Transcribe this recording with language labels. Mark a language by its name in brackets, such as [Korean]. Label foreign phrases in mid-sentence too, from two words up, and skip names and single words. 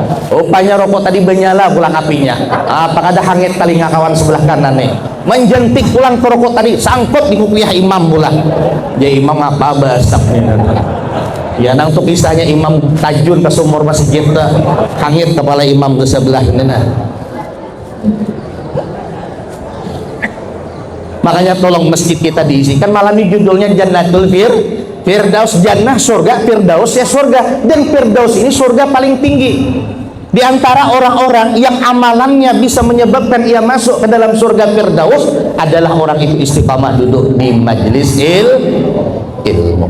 [Banjar] Rupanya rokok tadi menyala pulang apinya. Apakah ada hangit telinga kawan sebelah kanan nih. Menjentik pulang ke rokok tadi sangkut di kupiah imam pula. Ya imam apa basaknya. Ya nang tuh kisahnya imam tajun ke sumur masjid hangit kepala imam ke sebelah ini nah. [Indonesian] Makanya tolong masjid kita diisi. Kan malam ini judulnya Jannatul Firdaus, jannah surga, Firdaus ya surga, dan Firdaus ini surga paling tinggi. Di antara orang-orang yang amalannya bisa menyebabkan ia masuk ke dalam surga Firdaus adalah orang itu istiqamah duduk di majlis ilmu.